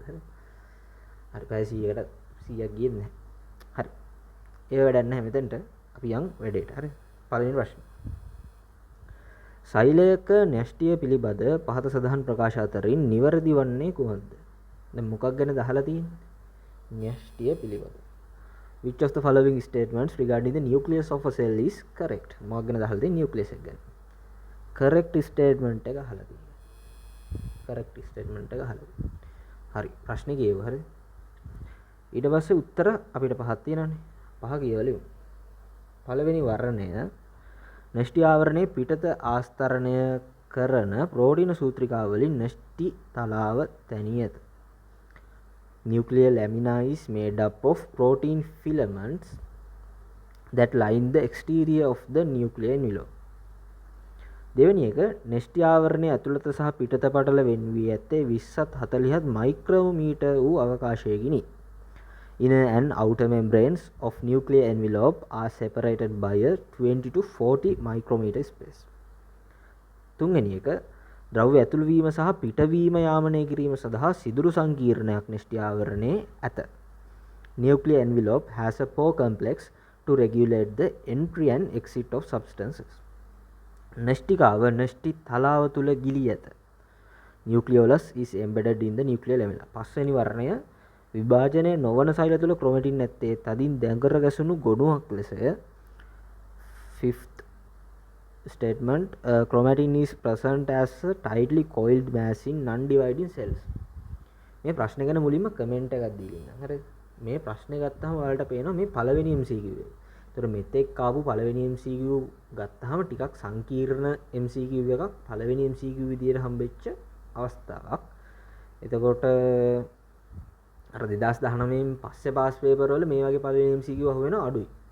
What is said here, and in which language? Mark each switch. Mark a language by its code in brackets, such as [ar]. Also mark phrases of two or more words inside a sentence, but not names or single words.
[si] හරි. හරි පැය 100කට 100ක් ගියේ නැහැ. හරි. ඒ වැඩක් නැහැ මෙතනට. අපි යන් වැඩේට. හරි. පළවෙනි ප්‍රශ්නේ. සෛලයක න්‍යෂ්ටිය පිළිබඳ පහත සඳහන් ප්‍රකාශ අතරින් නිවැරදි වන්නේ කුමක්ද? දැන් මොකක් ගැනද අහලා තියෙන්නේ? න්‍යෂ්ටිය පිළිබඳ. [en] Which of the following statements regarding the nucleus of a cell is correct? [si] මොකක් ගැනද අහලා තියෙන්නේ? නියුක්ලියස් එක ගැන. [en] correct statement [si] එක අහලා තියෙන්නේ. [en] correct statement [si] එක අහලා තියෙන්නේ. හරි. ප්‍රශ්නේ කියව හරිද? ඊට පස්සේ උත්තර අපිට පහක් තියෙනවානේ. පහ කියවලු. පළවෙනි වර්ණය න්‍යෂ්ටි ආවරණයේ පිටත ආස්තරණය කරන ප්‍රෝටීන සූත්‍රිකාවලින් න්‍යෂ්ටි තලාව තැනී ඇත. [en] Nuclear lamina is made up of protein filaments that line the exterior of the nuclear envelope. [si] දෙවෙනි එක න්‍යෂ්ටි ආවරණයේ ඇතුළත සහ පිටත පටල වෙන් වී ඇත්තේ 20ත් 40ත් මයික්‍රෝමීටර් වූ අවකාශයකිනි. [en] Inner and outer membranes of nuclear envelope are separated by a 20 to 40 micrometer space. [si] තුන්වෙනි එක ද්‍රව්‍ය ඇතුළු වීම සහ පිටවීම යාමනය කිරීම සඳහා සිදුරු සංකීර්ණයක් න්‍යෂ්ටි ආවරණයේ ඇත. [en] Nuclear envelope has a pore complex to regulate the entry and exit of substances. [si] න්‍යෂ්ටිකාව න්‍යෂ්ටි තලාව තුල ගිලී ඇත. [en] Nucleolus is embedded in the nuclear lamina. [si] පස්වෙනි වර්ණය විභාජනය නොවන සෛල තුළ ක්‍රොමැටින් නැත්තේ තදින් දැඟර ගැසුණු ගොනුවක් ලෙසය. [en] Fifth statement, chromatin is present as a tightly coiled mass in non-dividing cells. [si] මේ ප්‍රශ්නේ ගැන මුලින්ම කමෙන්ට් එකක් දීලා ඉන්න. හරිද? මේ ප්‍රශ්නේ ගත්තාම ඔයාලට පේනවා මේ පළවෙනි MCQ එක. ඒතර මෙතෙක් ආපු පළවෙනි MCQ ගත්තාම ටිකක් සංකීර්ණ MCQ එකක් පළවෙනි MCQ විදියට හම්බෙච්ච අවස්ථාවක්. එතකොට අර 2019 පස්සේ [en] past paper [si] වල මේ වගේ පළවෙනි MCQ අහුවෙනවා අඩුයි.